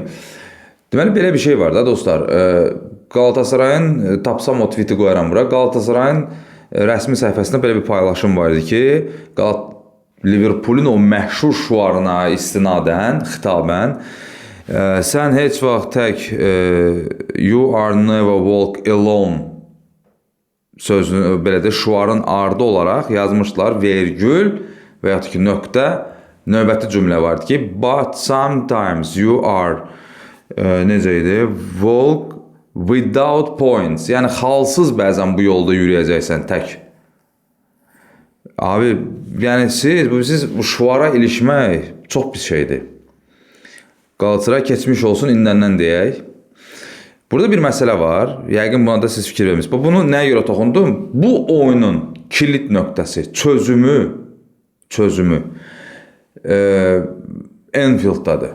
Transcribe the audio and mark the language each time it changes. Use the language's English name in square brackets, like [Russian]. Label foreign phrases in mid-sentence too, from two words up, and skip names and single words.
[Azerbaijani] Deməli, belə bir şey var da dostlar. Qalatasarayın, tapsam o tweet'i qoyaram bura. Qalatasarayın rəsmi səhifəsində belə bir paylaşım var idi ki, Liverpool'un o məşhur şuarına istinadən, xitabən, sən heç vaxt tək [English] you are never walk alone [Azerbaijani] sözünü belə də şuarın ardı olaraq yazmışlar, vergül və ya ki nöqtə, növbəti cümlə vardı ki, [English] but sometimes you are [Azerbaijani] necə idi? [English] Walk without points. [Azerbaijani] Yəni xalsız bəzən bu yolda yürüyəcəksən tək. Abi, yəni siz bu şuara ilişmək çox pis şeydir. Galatasaray keçmiş olsun indəndən deyək. Burada bir məsələ var. Yəqin buna da siz fikir vermişsiniz. Bunu nəyə görə toxundum? Bu oyunun kilit nöqtəsi, çözümü Anfield'dadır.